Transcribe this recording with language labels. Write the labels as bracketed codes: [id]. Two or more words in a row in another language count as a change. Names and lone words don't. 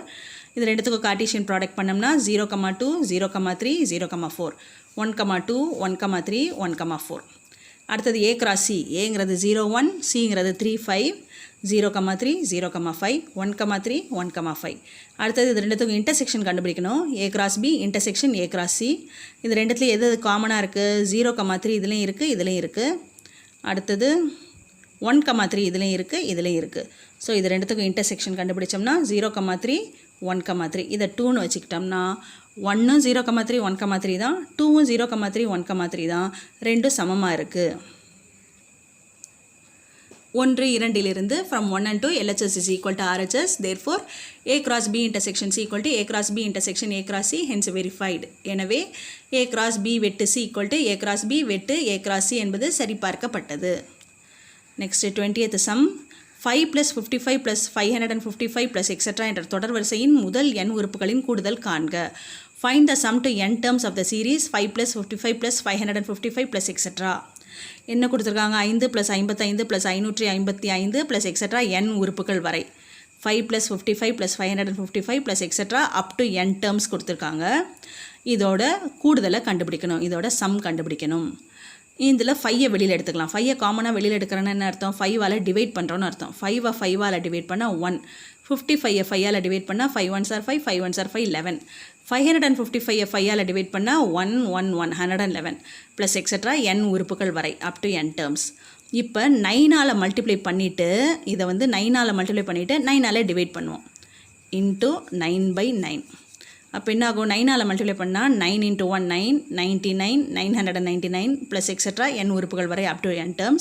[ta] இது ரெண்டுத்துக்கும் [en] cartesian product [ta] பண்ணோம்னா 0,2 0,3 0,4 1,2 1,3 1,4. அடுத்தது [en] A cross C. [ta] ஏங்கிறது 0,1 Cங்கிறது 3, 5 0,3 0,5 1,3 1,5. அடுத்தது இது ரெண்டுத்துக்கும் இன்டர்செக்ஷன் கண்டுபிடிக்கணும். [en] A cross B இன்டர்செக்ஷன் A cross C. [ta] இது ரெண்டுத்துலையும் எது காமனாக இருக்குது? 0,3 இதுலேயும் இருக்குது, இதுலேயும் இருக்குது. அடுத்தது 1,3 இதுலேயும் இருக்குது, இதுலேயும் இருக்குது. ஸோ இது ரெண்டுத்துக்கும் இன்டர்செக்ஷன் கண்டுபிடிச்சோம்னா 0,3 1,3. இதை 2ன்னு வச்சுக்கிட்டோம்னா 1ம் 0,3 1,3 தான், 2ம் 0,3 1,3 தான், ரெண்டும் சமமாக இருக்குது. [en] 1 2 from 1 and 2 LHS is equal to RHS. Therefore, A cross B intersection C equal to A cross B intersection A cross C, hence verified. [ta] எனவே [en] A cross B [ta] வெட்டு [en] C equal to A cross B [ta] வெட்டு [en] A cross C [ta] என்பது சரிபார்க்கப்பட்டது. [en] Next 20th sum. 5 plus 55 plus 555 plus etc. [ta] என்ற தொடர் வரிசையின் முதல் n உறுப்புகளின் கூடுதல் காண்க. [en] Find the sum to n terms of the series 5 plus 55 plus 555 plus etc. [ta] என்ன கொடுத்துருக்காங்க? [en] 5 plus 55 plus 555 plus etc. [ta] n உறுப்புகள் வரை. [en] 5 plus 55 plus 555 plus etc. up to n terms கொடுத்துருக்காங்க. [ta] இதோட கூடுதலை கண்டுபிடிக்கணும், இதோட சம் கண்டுபிடிக்கணும். இதில் 5ஐ வெளியில் எடுத்துக்கலாம். 5ஐ காமனாக வெளியில் எடுக்கிறேன்னு என்ன அர்த்தம்? 5ஆல் டிவைட் பண்ணுறோன்னு அர்த்தம். 5ஐ 5ஆல் டிவைட் பண்ணால் 1. 55ஐ 5ஆல் டிவைட் பண்ணால் [en] 5 1s are 5, 5 1s are 5, [ta] 11. 555ஐ 5ஆல் டிவைட் பண்ணால் 1 1 1 111 [en] plus extra [ta] n உறுப்புகள் வரை [en] up to n terms. [ta] இப்போ 9ஆல் மல்டிப்ளை பண்ணிவிட்டு இதை வந்து 9ஆல் மல்டிப்ளை பண்ணிவிட்டு 9ஆல் டிவைட் பண்ணுவோம். இன்ட்டு 9/9. அப்போ என்ன ஆகும்? 9ஆல் மல்டிப்ளை பண்ணால் 9 × 1 9 99 999 [en] plus extra [ta] n உறுப்புகள் வரை [en] up to n terms.